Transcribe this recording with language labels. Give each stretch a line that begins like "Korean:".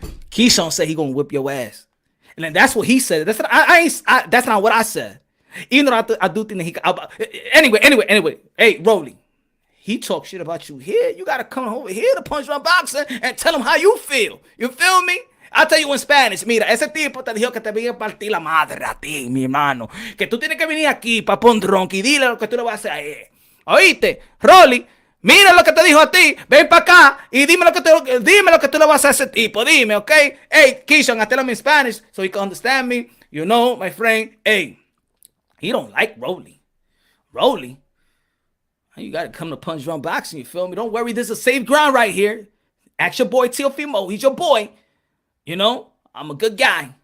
English: Keyshawn said he gonna whip your ass, and then that's what he said. That's not, that's not what I said. Even though I do think that he. Anyway. Hey, Rolly, he talk shit about you here. You gotta come over here to Punch Drunk Boxing and tell him how you feel. You feel me? I'll tell you in Spanish.
Spanish: Mira, ese tipo te dijo que te viene a partir la madre a ti, mi hermano. Que tú tienes que venir aquí pa' Pondronk y dile lo que tú le vas a hacer a él. ¿Oíste? Rolly, mira lo que te dijo a ti. Ven para acá y dime lo que tú le vas a hacer a ese tipo. Dime, ¿ok?
English: Hey, Keyshawn, I tell him in Spanish so he can understand me. You know, my friend. Hey, he don't like Rolly. You got to come to Punch Drunk Boxing, you feel me? Don't worry, this is a safe ground right here. Ask your boy Teofimo. He's your boy. You know, I'm a good guy.